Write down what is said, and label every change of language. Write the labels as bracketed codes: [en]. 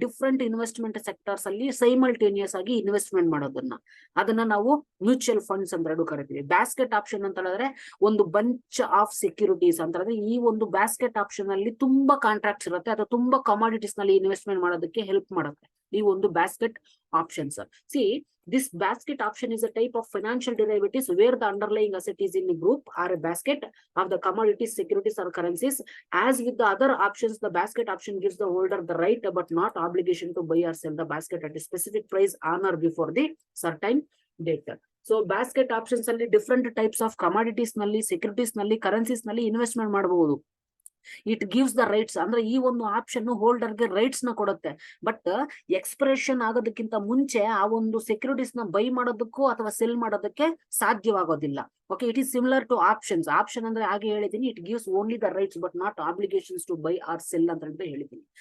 [kn] Different investment sectors ಅಲ್ಲಿ simultaneous ಆಗಿ investment ಅದನ್ನ ನಾವು ಮ್ಯೂಚುವಲ್ ಫಂಡ್ಸ್ ಅಂತ ಹೇಳ್ಬಿಟ್ಟು ಕರಿತೀವಿ. ಬ್ಯಾಸ್ಕೆಟ್ ಆಪ್ಷನ್ ಅಂತ ಹೇಳಿದ್ರೆ ಒಂದು ಬಂಚ್ ಆಫ್ ಸೆಕ್ಯೂರಿಟೀಸ್ ಅಂತ ಹೇಳಿದ್ರೆ ಈ ಒಂದು ಬ್ಯಾಸ್ಕೆಟ್ ಆಪ್ಷನ್ ಅಲ್ಲಿ ತುಂಬಾ ಕಾಂಟ್ರಾಕ್ಟ್ಸ್ ಇರುತ್ತೆ ಅಥವಾ ತುಂಬಾ ಕಮಾಡಿಟೀಸ್ ನಲ್ಲಿ ಇನ್ವೆಸ್ಟ್ಮೆಂಟ್ ಮಾಡೋದಕ್ಕೆ ಹೆಲ್ಪ್ ಮಾಡುತ್ತೆ. ಈ ಒಂದು basket options. [en] See, this basket option is a type of financial derivatives where the underlying asset is in a group or a basket of the commodities, securities or currencies. As with the other options, the basket option gives the holder the right but not obligation to buy or sell the basket at a specific price on or before the certain date. [kn] So basket options ಅಲ್ಲಿ different types of commodities ನಲ್ಲಿ, securities ನಲ್ಲಿ, currencies ನಲ್ಲಿ investment ಮಾಡಬಹುದು. [en] it gives the rights [kn] ಅಂದ್ರೆ ಈ ಒಂದು option ಹೋಲ್ಡರ್ಗೆ rights ನ ಕೊಡುತ್ತೆ. ಬಟ್ ಎಕ್ಸ್ಪ್ರೆಷನ್ ಆಗೋದಕ್ಕಿಂತ ಮುಂಚೆ ಆ ಒಂದು ಸೆಕ್ಯೂರಿಟೀಸ್ ನ ಬೈ ಮಾಡೋದಕ್ಕೂ ಅಥವಾ ಸೆಲ್ ಮಾಡೋದಕ್ಕೆ ಸಾಧ್ಯವಾಗೋದಿಲ್ಲ. [en] Okay, it is similar to options. [kn] Option ಅಂದ್ರೆ ಹಾಗೆ ಹೇಳಿದೀನಿ, [en] it gives only the rights but not obligations to buy or sell [kn] ಅಂತ ಹೇಳಿದೀನಿ.